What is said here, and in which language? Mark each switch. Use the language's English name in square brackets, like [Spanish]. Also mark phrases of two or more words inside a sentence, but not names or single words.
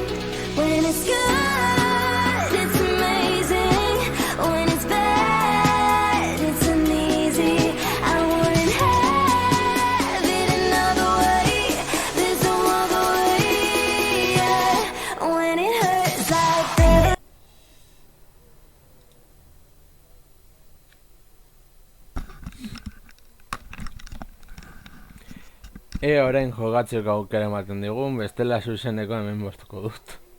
[English] When it's good, it's amazing. When it's bad, it's uneasy. I wouldn't have it another way. There's no other way. Yeah. When it hurts like that. [Basque] Orain jogatzeko aukera ematen digun, bestela zuzeneko hemen bostuko dut.